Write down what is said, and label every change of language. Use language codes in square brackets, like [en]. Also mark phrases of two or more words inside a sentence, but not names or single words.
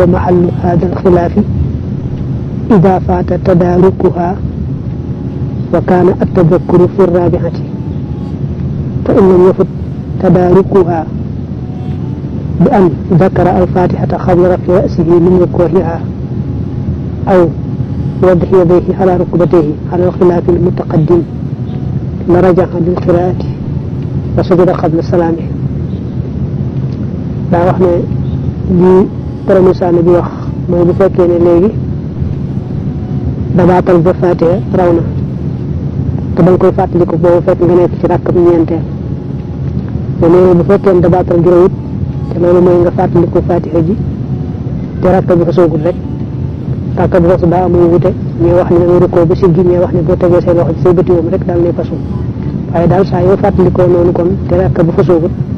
[ar] محل هذا الخلاف إذا فات تداركها وكان التذكر في رابعة فإن لم يفت تداركها بأن ذكر الفاتحة قبل رفع رأسه من ركوعها أو وضع يديه على ركبتيه على الخلاف المتقدم لرجع للقراءة وسجد قبل السلام [wo] daa wax ne li promisaane bi wax mooy bu fekkee ne léegi dabaatal ba fàttee raw na te danga koy fàttaliku boobu fekk nga nekk ci rakkab ñeenteel mais nee bu fekkee ne dabaatal gi rawut te loolu mooy nga fàttaliku fatiha ji te rakka bi ko soogul rek rakka bi ko daa amuy wute ñuy wax ne danga rukkoo ba siggi ñuy wax ne boo tegee say loxo ci say bëti moom rek daal ne façon waaye daal saa yoo fàttalikoo noonu kon te rakka bi ko soogul